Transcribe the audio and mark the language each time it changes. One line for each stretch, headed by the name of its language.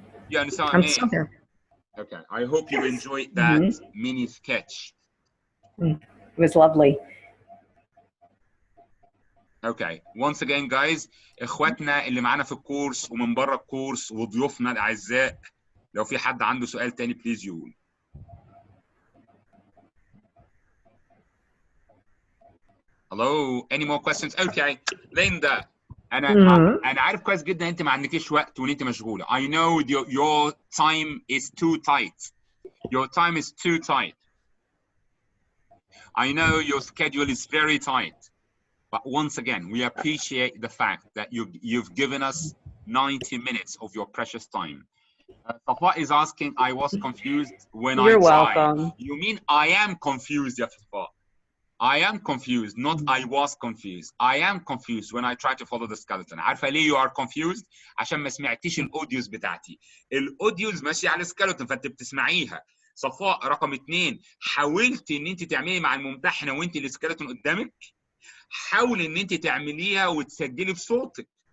English: You understand what I mean? I'm still here. Okay, I hope you enjoyed that mini sketch. It was lovely. Okay, once again guys,
Arabic: اخواتنا اللي معانا في الكورس ومن بره الكورس وضيوفنا الاعزاء، لو في حد عنده سؤال تاني بليز يقول.
English: Hello, any more questions? Okay,
Arabic: Linda, انا عارف كويس جدا انت ما عندكيش وقت وان انت مشغوله.
English: I know your time is too tight. Your time is too tight. I know your schedule is very tight. But once again, we appreciate the fact that you've given us 90 minutes of your precious time. Safa is asking, I was confused when You're I tried. welcome. You mean I am confused, ya Safa? I am confused, not I was confused. I am confused when I try to follow the skeleton.
Arabic: عارفة ليه
English: you are confused؟
Arabic: عشان ما سمعتيش الأوديوز بتاعتي. الأوديوز ماشية على السكeleton فأنت بتسمعيها. صفاء رقم 2، حاولتي إن أنت تعملي مع الممتحنة وأنت السكeleton قدامك؟ حاولي إن أنت تعمليها وتسجلي بصوتك.